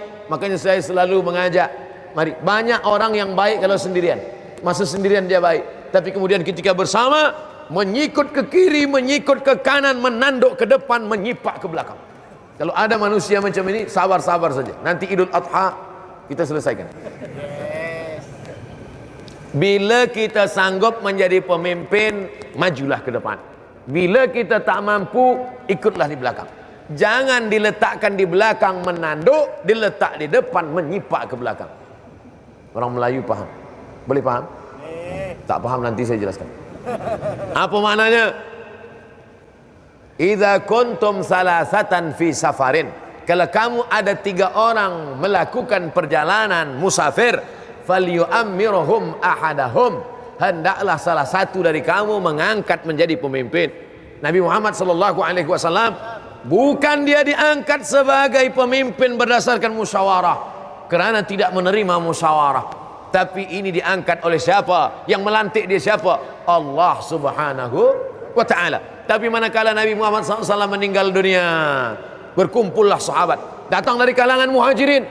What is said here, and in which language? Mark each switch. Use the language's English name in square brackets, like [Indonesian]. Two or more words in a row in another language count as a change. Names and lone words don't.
[Indonesian] Makanya saya selalu mengajak, mari, banyak orang yang baik kalau sendirian, masa sendirian dia baik, tapi kemudian ketika bersama menyikut ke kiri, menyikut ke kanan, menanduk ke depan, menyipak ke belakang. Kalau ada manusia macam ini, sabar-sabar saja, nanti Idul Adha kita selesaikan. Bila kita sanggup menjadi pemimpin, majulah ke depan. Bila kita tak mampu, ikutlah di belakang. Jangan diletakkan di belakang menanduk, diletak di depan menyipak ke belakang. Orang Melayu paham? Boleh paham? Tak paham nanti saya jelaskan. Apa maknanya? [Arabic] إذا كنتم ثلاثة في سفر. [Indonesian] Kalau kamu ada 3 orang melakukan perjalanan musafir, [Arabic] فليؤمرهم أحدهم, [Indonesian] hendaklah salah satu dari kamu mengangkat menjadi pemimpin. Nabi Muhammad [Arabic] صلى الله عليه وسلم [Indonesian] bukan dia diangkat sebagai pemimpin berdasarkan musyawarah kerana tidak menerima musyawarah, tapi ini diangkat oleh siapa? Yang melantik dia siapa? Allah Subhanahu wa taala. Tapi manakala Nabi Muhammad SAW meninggal dunia, berkumpullah sahabat datang dari kalangan muhajirin.